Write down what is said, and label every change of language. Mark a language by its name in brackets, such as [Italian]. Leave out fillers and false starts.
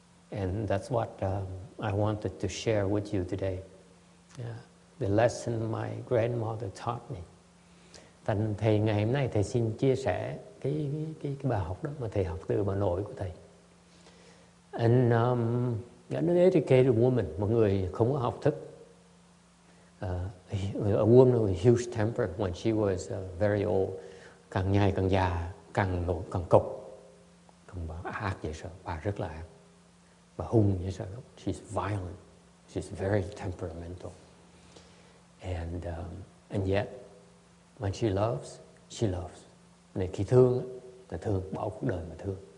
[English] And that's what I wanted to share with you today. The lesson my grandmother taught me. [Vietnamese] Thành thầy ngày hôm nay thầy xin chia sẻ cái bài học đó mà thầy học từ bà nội của thầy. [English] And an educated woman, [Vietnamese] một người không có học thức, [English] a woman with huge temper when she was very old. [Vietnamese] Càng ngày càng già, càng nổi càng cục. Còn bà ác vậy sao? Bà rất là ác. Bà hung vậy sao? [English] She's violent. She's very temperamental. And yet, when she loves, she loves. [Vietnamese] Nên khi thương, là thương, bỏ cuộc đời mà thương.